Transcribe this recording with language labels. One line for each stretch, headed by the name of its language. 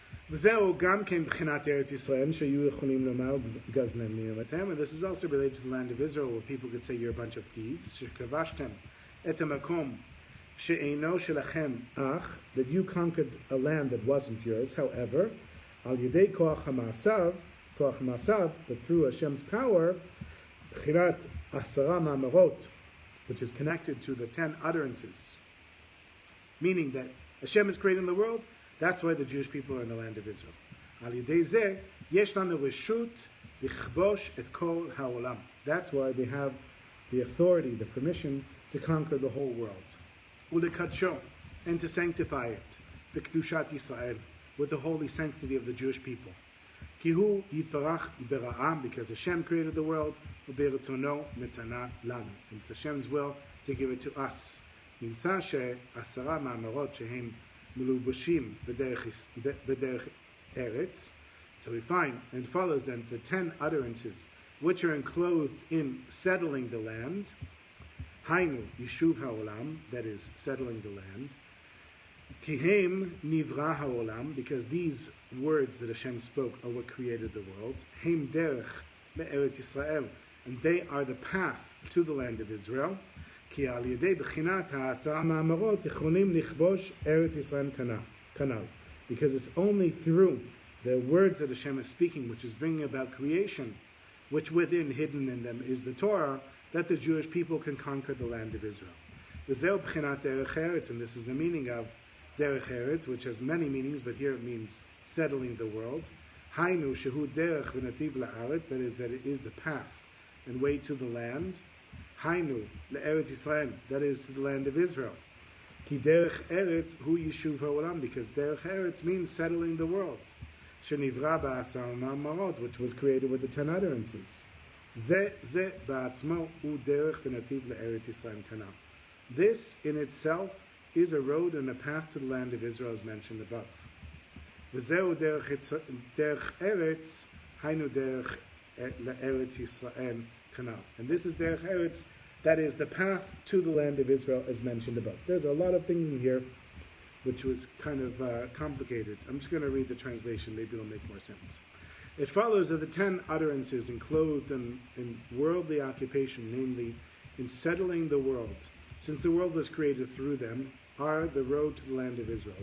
Hebrew: וזהו גם כן בחינת ארץ ישראל, שהיו יכולים לומר גזלנים אתם,
English: and this is also related to the land of Israel, where people could say you're a bunch of thieves,
Hebrew: שכבשתם את המקום שאינו שלכם אך,
English: that you conquered a land that wasn't yours, however,
Hebrew: על ידי כוח המעשיו,
English: but through Hashem's power,
Hebrew: בחינת 10 מאמרות,
English: which is connected to the 10 utterances, meaning that Hashem is creating the world. That's why the Jewish people are in the land of Israel.
Hebrew: על ידי זה, יש לנו רשות לכבוש את כל העולם.
English: That's why they have the authority, the permission to conquer the whole world.
Hebrew: ולקדשו,
English: and to sanctify it,
Hebrew: בקדושת ישראל,
English: with the holy sanctity of the Jewish people.
Hebrew: כי הוא יתברך ברעם,
English: because Hashem created the world,
Hebrew: וברצונו נתנה לנו.
English: It's Hashem's will to give it to us.
Hebrew: נמצא ש10 מאמרות שהם מלובשים בדרך ארץ.
English: So we find, and it follows then, the 10 utterances which are enclosed in settling the land,
Hebrew: היינו, יישוב העולם,
English: that is, settling the land,
Hebrew: כי הם נברא העולם,
English: because these words that Hashem spoke are what created the world,
Hebrew: הם דרך לארץ ישראל,
English: and they are the path to the land of Israel,
Hebrew: כי על ידי בחינת 10 מאמרות יכולים לכבוש ארץ ישראל כנ"ל.
English: Because it's only through the words that Hashem is speaking, which is bringing about creation, which within, hidden in them, is the Torah, that the Jewish people can conquer the land of Israel.
Hebrew: וזהו בחינת דרך ארץ,
English: and this is the meaning of derech eretz, which has many meanings, but here it means settling the world.
Hebrew: היינו שהוא דרך ונתיב לארץ,
English: that is, that it is the path and way to the land.
Hebrew: היינו לארץ ישראל,
English: that is, to the land of Israel.
Hebrew: כי דרך ארץ הוא יישוב העולם, because דרך ארץ
English: means settling the world.
Hebrew: שנברא ב10 מאמרות,
English: which was created with the 10 utterances.
Hebrew: זה בעצמו הוא דרך ונתיב לארץ ישראל כנ"ל.
English: This in itself is a road and a path to the land of Israel as mentioned above.
Hebrew: וזהו דרך ארץ, היינו דרך לארץ ישראל כנ"ל.
English: And this is derech eretz, that is the path to the land of Israel as mentioned above. There's a lot of things in here which was kind of complicated. I'm just going to read the translation, maybe it'll make more sense. It follows that the 10 utterances enclosed in worldly occupation, namely in settling the world, since the world was created through them, are the road to the land of Israel.